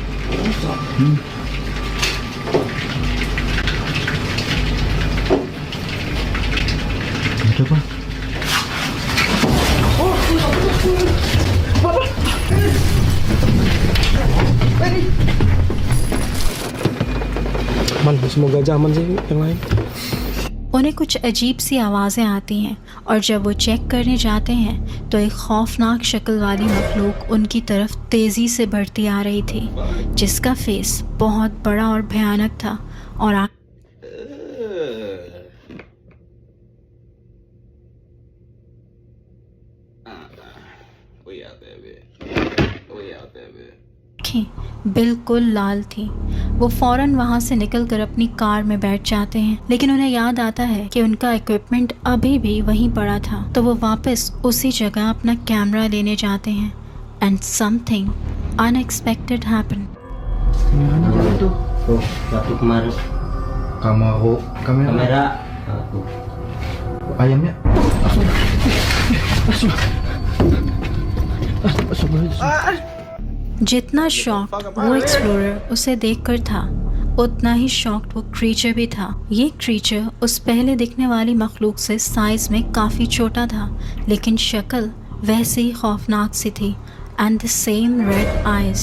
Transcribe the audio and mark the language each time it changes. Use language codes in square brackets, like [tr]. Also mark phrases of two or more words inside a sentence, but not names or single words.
[id] Ada apa? Man, semoga aja aman sih yang lain. [hi] उन्हें कुछ अजीब सी आवाज़ें आती हैं, और जब वो चेक करने जाते हैं तो एक खौफनाक शक्ल वाली मखलूक उनकी तरफ तेज़ी से बढ़ती आ रही थी, जिसका फेस बहुत बड़ा और भयानक था और आँखें बिल्कुल लाल थी। वो फ़ौरन वहाँ से निकलकर अपनी कार में बैठ जाते हैं, लेकिन उन्हें याद आता है कि उनका इक्विपमेंट अभी भी वहीं पड़ा था। तो वो वापस उसी जगह अपना कैमरा लेने जाते हैं [en] and something unexpected happen. [id] Tuh, waktu kemarin kamera Ayamnya [hi] जितना शॉक वो एक्सप्लोरर उसे देखकर था, उतना ही शॉक्ड वो क्रीचर भी था। ये क्रीचर उस पहले दिखने वाली मखलूक से साइज में काफ़ी छोटा था, लेकिन शक्ल वैसे ही खौफनाक सी थी [en] and the same red eyes.